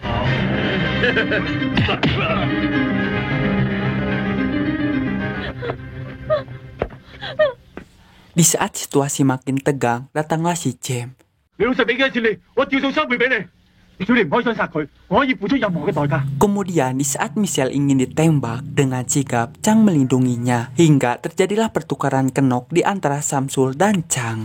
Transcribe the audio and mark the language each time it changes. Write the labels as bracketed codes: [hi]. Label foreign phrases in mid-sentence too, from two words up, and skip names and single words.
[id] Di saat situasi makin tegang, datanglah si James. [yue] 你老實俾幾多錢你，我照數3倍俾你。只要你唔可以想殺佢，我可以付出任何嘅代價。 [id] Kemudian di saat Michelle ingin ditembak, dengan sigap Chang melindunginya hingga terjadilah pertukaran kenok di antara Samsul dan Chang.